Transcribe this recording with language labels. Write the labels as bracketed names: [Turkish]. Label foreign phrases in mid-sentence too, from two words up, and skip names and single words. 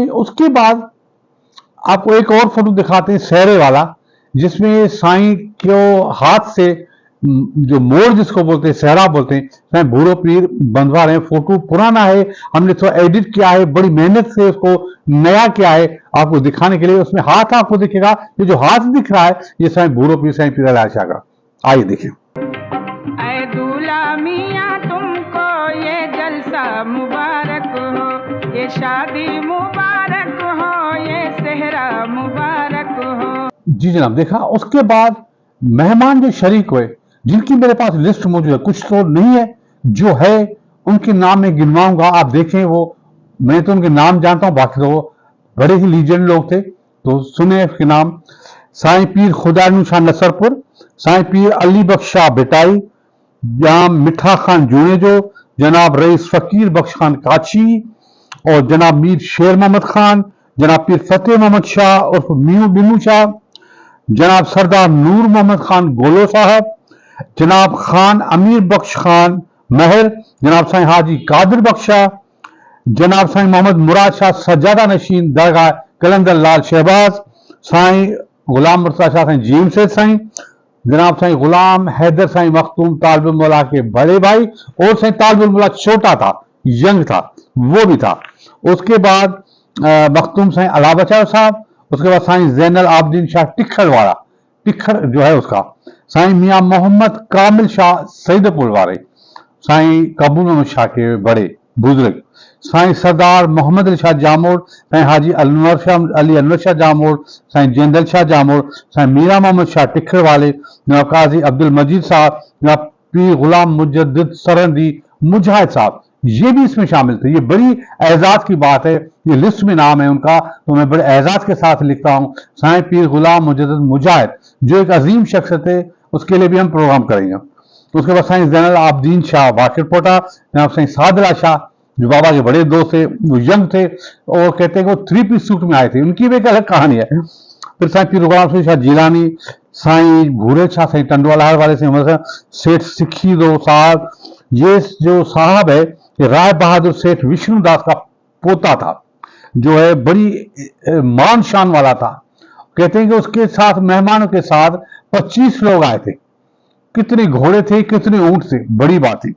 [Urdu] اس کے بعد آپ کو ایک اور فوٹو دکھاتے ہیں سہرے والا، جس میں سائیں کو ہاتھ سے جو مور جس کو بولتے ہیں، سہرا بولتے ہیں، سائیں بھورو پیر بندھوا رہے ہیں. فوٹو پرانا ہے، ہم نے تھوڑا ایڈٹ کیا ہے، بڑی محنت سے اس کو نیا کیا ہے آپ کو دکھانے کے لیے. اس میں ہاتھ آپ کو دکھے گا، یہ جو ہاتھ دکھ رہا ہے یہ سائیں بھورو پیر سائیں پیر علی شاہ کا۔ آئیے دیکھیے. اے دولہا میاں تم کو یہ جلسہ مبارک ہو، یہ شادی مبارک ہو، یہ سہرا مبارک ہو. جی جناب، دیکھا. اس کے بعد مہمان جو شریک ہوئے، جن کی میرے پاس لسٹ موجود ہے، کچھ تو نہیں ہے، جو ہے ان کے نام میں گنواؤں گا، آپ دیکھیں. وہ میں تو ان کے نام جانتا ہوں، باقی تو وہ بڑے ہی لیجنڈ لوگ تھے. تو سنے اس کے نام۔ سائیں پیر خدا شاہ نصرپور، سائیں پیر علی بخش شاہ بٹائی، جناب مٹھا خان جونیجو، جناب رئیس فقیر بخش خان کاچھی، اور جناب میر شیر محمد خان، جناب پیر فتح محمد شاہ عرف مینو بینو شاہ, جناب سردار نور محمد خان گولو صاحب، جناب خان امیر بخش خان مہر، جناب سائیں حاجی قادر بخشا، جناب سائیں محمد مراد شاہ سجادہ نشین درگاہ قلندر لعل شہباز، سائیں غلام مرتضیٰ شاہ سائیں جیم سیٹھ سائیں، جناب سائیں غلام حیدر سائیں مختوم طالب المولیٰ کے بڑے بھائی، اور سائیں طالب المولیٰ چھوٹا تھا، ینگ تھا، وہ بھی تھا. اس کے بعد مختوم سائیں الابچا صاحب، اس کے بعد سائیں زین العابدین شاہ ٹکھڑ والا، ٹکھڑ جو ہے اس کا، سائیں میاں محمد کامل شاہ سعید پور والے، سائیں قبول محمد شاہ کے بڑے بزرگ, سائیں سردار محمد علی شاہ جامور، سائیں حاجی علی انور شاہ جامور، سائیں جیندل شاہ جامور، سائیں میرا محمد شاہ ٹکھڑ والے، جناب قاضی عبدالمجید صاحب، جناب پیر غلام مجدد سرحدی مجاہد صاحب، یہ بھی اس میں شامل تھے. یہ بڑی اعزاز کی بات ہے، یہ لسٹ میں نام ہے ان کا، تو میں بڑے اعزاز کے ساتھ لکھتا ہوں. سائیں پیر غلام مجدد مجاہد جو ایک عظیم شخصیت ہے، اس کے لیے بھی ہم پروگرام کریں گے. اس کے بعد سائیں زین العابدین شاہ واکرپوٹا، جناب سائیں سادلا شاہ جو بابا کے بڑے دوست تھے، وہ ینگ تھے اور کہتے ہیں کہ وہ 3 [English] piece suit [Urdu] میں آئے تھے، ان کی بھی ایک الگ کہانی ہے. پھر سائیں پیر غلام شاہ جیلانی، سائیں بھورے شاہ، سائیں ٹنڈوالال والے سے سیٹھ سکھی دو صاحب، یہ جو صاحب ہے یہ رائے بہادر سیٹھ وشنو داس کا پوتا تھا، جو ہے بڑی مان شان والا تھا. کہتے ہیں کہ اس کے ساتھ مہمانوں کے ساتھ 25 لوگ آئے تھے. کتنے گھوڑے تھے، کتنے اونٹ تھے، بڑی بات تھی.